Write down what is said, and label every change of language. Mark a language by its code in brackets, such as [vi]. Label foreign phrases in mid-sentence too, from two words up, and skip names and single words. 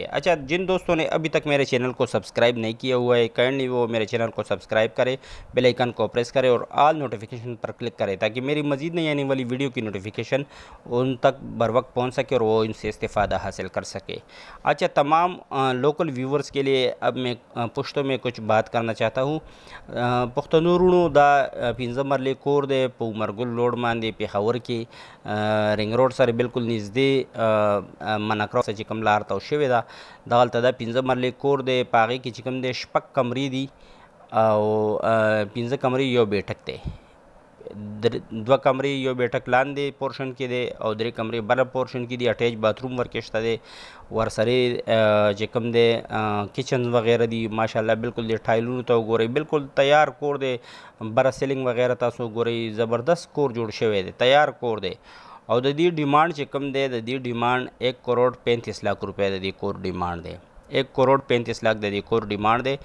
[ur] اچھا، جن دوستوں نے ابھی تک میرے چینل کو سبسکرائب نہیں کیا ہوا ہے کائنڈلی وہ میرے چینل کو سبسکرائب کرے، بیل آئیکن کو پریس کرے اور آل نوٹیفیکیشن پر کلک کرے تاکہ میری مزید نئی آنے والی ویڈیو کی نوٹیفیکیشن ان تک بر وقت پہنچ سکے اور وہ ان سے استفادہ حاصل کر سکے۔ اچھا، تمام لوکل ویورز کے لیے اب میں پشتو میں کچھ بات کرنا چاہتا ہوں۔ [ps] پختنورونو دا 15 مرلے کور دے په عمر گل روډ باندې پېښور کې رنګ روډ سره بالکل نږدې منکرو څخه چې کوم لار تاو شوې ده، دغلته دا 15 مرلې کور دی، په هغې کې چې کوم دی 6 کمرې دي او 15 کمرې یو بیٹک دی، 2 کمرې یو بیٹک لاندې پورشن کې دی او 3 کمرې بله پورشن کې دي، اٹیچ باتھ روم ورکې شته دی، ورسره چې کوم دی کچن وغیرہ دی، ماشاءاللہ بالکل دی ټایلونو ته وګورئ، بالکل تیار کور دی، بره سیلنګ وغیرہ تاسو وګورئ، زبردست کور جوړ شوی دی، تیار کور دی، او د دې ډیمانډ چې کوم دی د دې ډیمانډ 1 کروڑ 35 لاکھ روپے د دې کور ډیمانډ دی، 1 کروڑ 35 لاکھ د دې کور ډیمانډ دی۔